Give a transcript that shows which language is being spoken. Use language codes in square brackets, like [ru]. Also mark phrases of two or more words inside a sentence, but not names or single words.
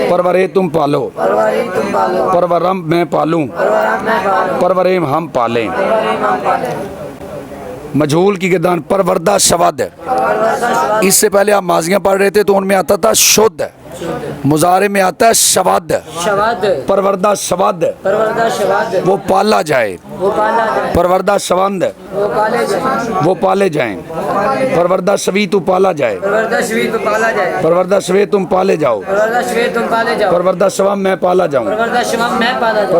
[ur] پرورے تم پالو، پروری تم پالو، پرورم میں پالوں، پرورم میں پالو، پروریم ہم پالیں۔ پروریم ہم پالے۔ مجہول کی گردان پروردہ شود، اس سے پہلے آپ ماضیاں پڑھ رہے تھے تو ان میں آتا تھا شد، مضارع میں آتا ہے شود، شبد، [fa] پروردہ شود پروردہ شبد، [ur] وہ پالا جائے، وہ پالا جائے، [fa] پروردہ شوند [ur] وہ پالے جائے، وہ پالے جائیں، [fa] پروردہ شوی [ur] تو پالا جائے، [fa] پروردہ شوی [ur] تو پالا جائے، [fa] پروردہ شوے [ur] تم پالے جاؤ، [fa] پروردہ شوی [ur] تم پالے جاؤ، [fa] پروردہ شوم [ur] میں پالا جاؤں، [fa] پروردہ شوم [ur] میں پالا جاؤ،